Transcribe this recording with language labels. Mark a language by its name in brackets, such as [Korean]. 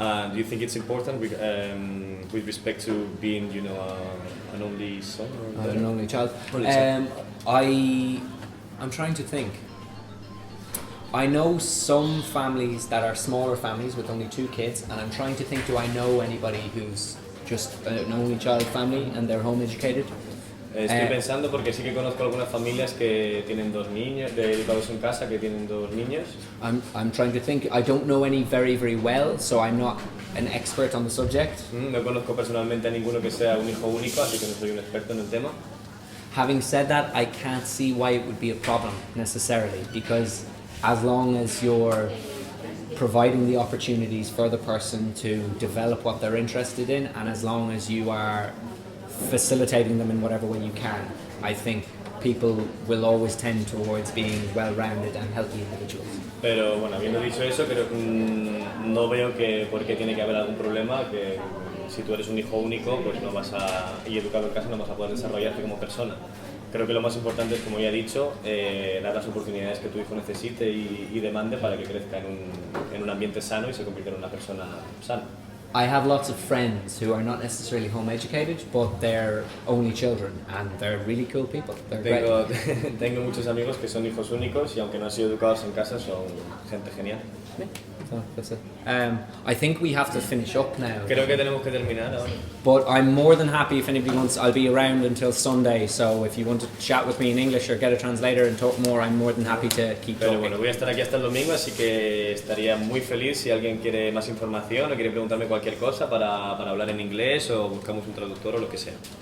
[English] Do you think it's important with respect to being, you know, an only son or an only child? I'm trying to think. I know some families that are smaller families with only 2 kids, and I'm trying to think, do I know anybody who's just an only child family and they're home educated? [Spanish] Estoy pensando porque sí que conozco algunas familias que tienen 2 niños, educados en casa, que tienen 2 niños. [English] I'm trying to think. I don't know any very, very well, so I'm not an expert on the subject. [Spanish] No conozco personalmente a ninguno que sea un hijo único, así que no soy un experto en el tema. [English] Having said that, I can't see why it would be a problem necessarily, because as long as you're providing the opportunities for the person to develop what they're interested in, and as long as you are facilitating them in whatever way you can, I think people will always tend towards being well-rounded and healthy individuals. [Spanish] Pero bueno, habiendo dicho eso, creo que no veo que por qué tiene que haber algún problema, que si tú eres un hijo único, pues no vas a, y educado en casa, no vas a poder desarrollarte como persona. Creo que lo más importante es, como ya he dicho, dar las oportunidades que tu hijo necesite y demande para que crezca en un ambiente sano y se convierta en una persona sana. [English] I have lots of friends who are not necessarily home educated, but they're only children, and they're really cool people. They're great. [Spanish] Tengo muchos amigos que son hijos únicos y aunque no han sido educados en casa, son gente genial. [English] So that's it. I think we have to finish up now. [Spanish] Creo que tenemos que terminar ahora. [English] But I'm more than happy if anybody wants. I'll be around until Sunday, so if you want to chat with me in English or get a translator and talk more, I'm more than happy to keep [Spanish] Pero [English] talking. [Spanish] bueno, voy a estar aquí hasta el domingo, así que estaría muy feliz si alguien quiere más información o quiere preguntarme cualquier cosa para hablar en inglés o buscamos un traductor o lo que sea.